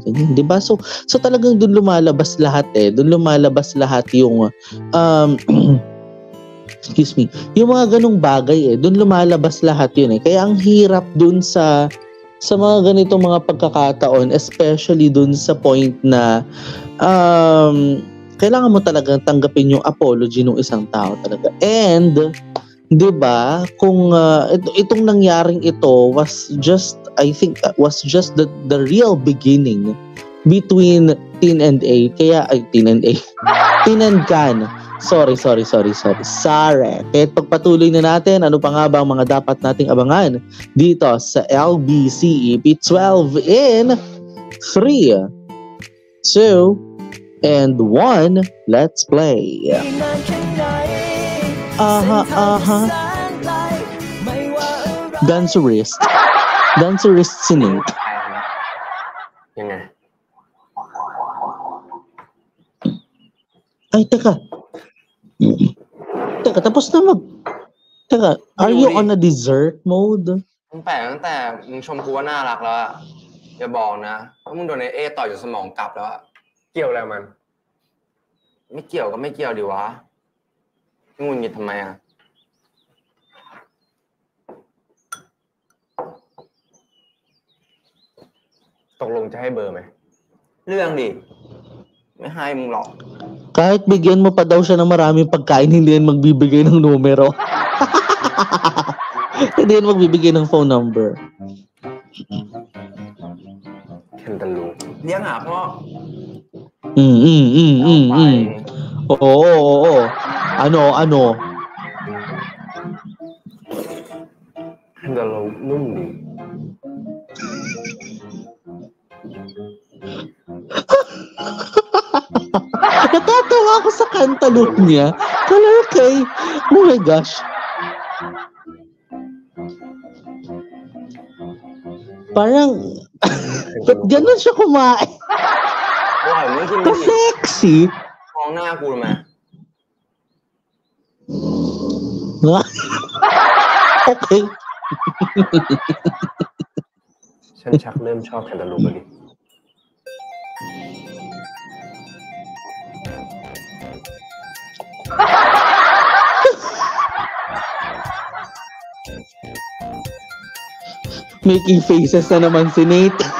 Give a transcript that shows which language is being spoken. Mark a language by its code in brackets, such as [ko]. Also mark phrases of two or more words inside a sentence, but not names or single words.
[tl] Di ba? So talagang dun lumalabas lahat Dun lumalabas lahat yung, [en] excuse me, [tl] yung mga ganong bagay dun lumalabas lahat yun Kaya ang hirap dun sa mga ganitong mga pagkakataon, especially dun sa point na, kailangan mo talagang tanggapin yung apology ng isang tao talaga. [en] And, [tl] di ba, kung itong nangyaring ito [en] was just the real beginning between Tin and A. Tin and Can. Sorry. [tl] Kaya pagpatuloy na natin, ano pa nga ba ang mga dapat nating abangan dito sa LBC EP12 [en] in 3, 2, and 1, let's play. [tl] Dancerist si Nate. [th] ยังไง [tl] Ay, teka, tapos na Teka, [en] are you on a dessert mode? [th] มึงแปลกตั้งแต่มึงชมกูว่าน่ารักแล้วอะอย่าบอกนะว่ามึงโดนไอ้เอต่อยจนสมองกลับแล้วอะเกี่ยวอะไรมันไม่เกี่ยวก็ไม่เกี่ยวดิวะมึงหงุดหงิดทำไมอะตกลงจะให้เบอร์ไหมเรื่องดิไม่ให้มึงหรอก [tl] Kahit bigyan mo pa daw siya ng maraming pagkain, hindi yan magbibigay ng numero. Hindi yan magbibigay ng [en] phone number. [th] แคนตาลูปเลี้ยงหาพ่อ [tl] Oo. Ano? [th] แคนตาลูปนุ่มดี [tl] Natatawa ako sa Cantaloupe niya. [en] Color kay, oh my gosh. [tl] Parang, ba't ganun siya kumain? [th] อร่อยมึงกิน [tl] Pa-sexy. [th] มองหน้ากูทำไม [en] Okay. [th] ฉันชักเริ่มชอบแคนตาลูปแล้วดิ [en] Making faces [tl] na naman si Nate.